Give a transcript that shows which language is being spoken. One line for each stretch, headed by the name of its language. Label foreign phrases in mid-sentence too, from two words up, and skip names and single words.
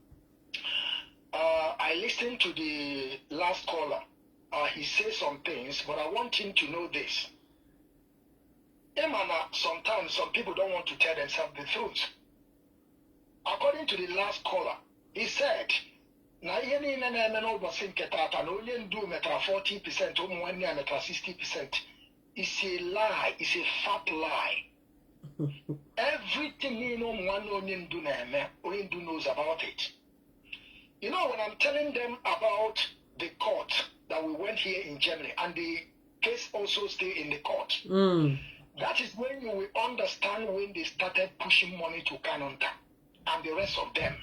English: I listened to the last caller. He said some things, but I want him to know this. Sometimes some people don't want to tell themselves the truth. According to the last caller, he said,
Igbo: na ihe niile na-eme n'ụbọchị nke tata na onye ndu metara 40%, ụmụ nwanne ya metara 60%.
English: It's a lie. It's a fat lie. Everything you know,
Igbo: onye ndu
English: knows about it. You know, when I'm telling them about the court that we went here in Germany, and the case also stay in the court, that is when you will understand when they started pushing money to Kanu and the rest of them.